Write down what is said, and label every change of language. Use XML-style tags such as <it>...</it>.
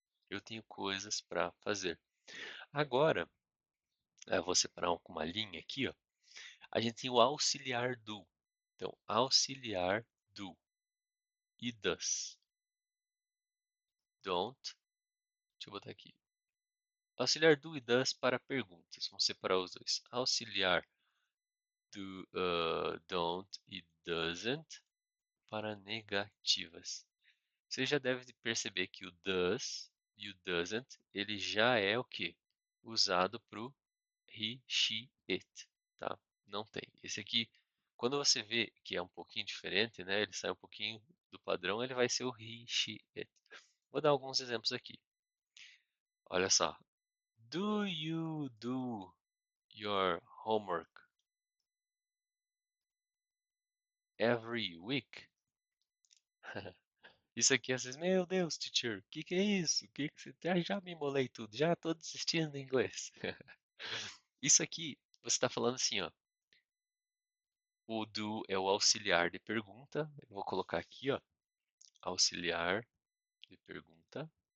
<pt>Eu tenho coisas para fazer. Agora, eu vou separar com uma linha aqui, ó. A gente tem o auxiliar do. Então, auxiliar do. E does. Don't. Deixa eu botar aqui. Auxiliar do e does para perguntas. Vamos separar os dois. Auxiliar do don't e doesn't para negativas. Você já deve perceber que o does e o doesn't, ele já é o que? Usado para o he, she, it, tá? Não tem. Esse aqui, quando você vê que é um pouquinho diferente, né? Ele sai um pouquinho do padrão, ele vai ser o he, she, it. Vou dar alguns exemplos aqui. Olha só.</pt> <en>Do you do your homework every week?</en> <pt>Isso aqui, às vezes, meu Deus, teacher, o que é isso? Que você já me embolei tudo, já tô desistindo em inglês. Isso aqui, você está falando assim, ó. O do é o auxiliar de pergunta. Eu vou colocar aqui, ó, auxiliar de pergunta.</pt>